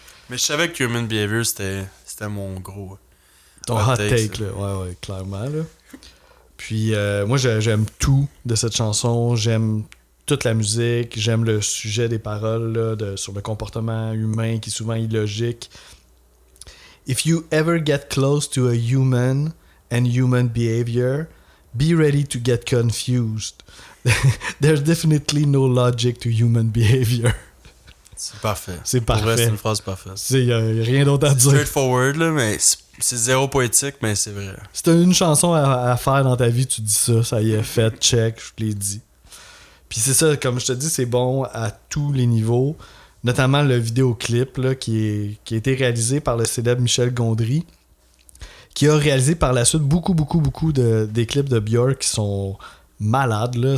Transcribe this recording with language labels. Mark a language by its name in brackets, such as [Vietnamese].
[French] Mais je savais que Human Behavior, c'était mon gros... Ton hot take, là. Ouais, clairement, là. Puis, moi, j'aime tout de cette chanson. J'aime toute la musique. J'aime le sujet des paroles, là, sur le comportement humain qui est souvent illogique. [English] If you ever get close to a human and human behavior, be ready to get confused. There's definitely no logic to human behavior. [French] C'est parfait. C'est parfait. Pour vrai, c'est une phrase parfaite. Il n'y a rien d'autre à dire. C'est straightforward, là, mais c'est zéro poétique, mais c'est vrai. Si t'as une chanson à faire dans ta vie, tu dis ça y est fait, check, je te l'ai dit. Puis c'est ça, comme je te dis, c'est bon à tous les niveaux, notamment le vidéoclip là, qui a été réalisé par le célèbre Michel Gondry, qui a réalisé par la suite beaucoup des clips de Björk qui sont malade là.